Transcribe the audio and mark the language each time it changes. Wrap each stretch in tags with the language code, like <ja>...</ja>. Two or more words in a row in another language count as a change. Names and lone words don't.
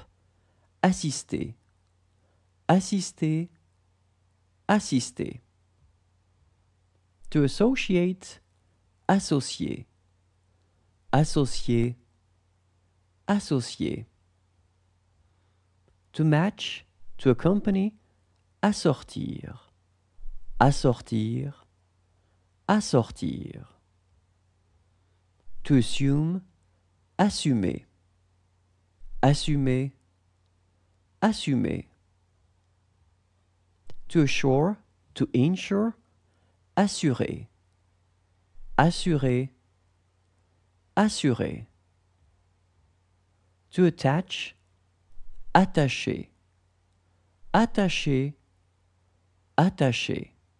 <fr>Assister, assister, assister.</fr> <en>To associate,</en> <fr>associer, associer, associer.</fr> <en>To match, to accompany,</en> <fr>assortir, assortir, assortir.</fr> <en>To assume,</en> <fr>assumer, assumer, assumer.</fr> <en>To assure, to insure,</en> <fr>assurer, assurer, assurer.</fr> <en>To attach,</en> <fr>attacher, attacher, attacher.</fr>